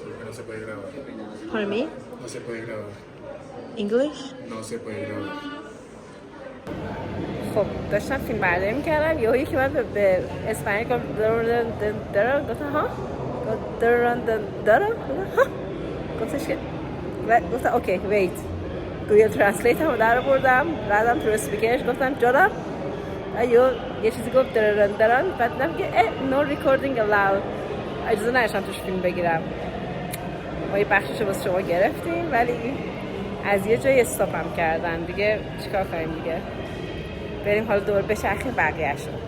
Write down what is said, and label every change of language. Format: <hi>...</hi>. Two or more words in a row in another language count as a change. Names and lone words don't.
<es>No se puede grabar.</es> <en>Pardon me?</en> <es>No se puede grabar.</es> <en>English?</en> <es>No se puede grabar.</es> <fa>خب داشتم فیلم برداری میکردم یهو یکی من به اسپانیایی گفت درن گفتم ها درن ها گفتش که گفتم</fa> <en>okay wait Google Translate</en> <fa>هم در بردم بعدم تو اسپیکرش گفتم جانم یه چیزی گفت درن بعد دیدم که</fa> <en>no recording allowed</en> <fa>اجازه نداشتم توش فیلم بگیرم ما یه بخششو واسه شما گرفتیم ولی از یه جایی استاپ هم کردن دیگه چیکار کنیم دیگه بریم حالا دور بچرخیم بقیه‌شو.</fa>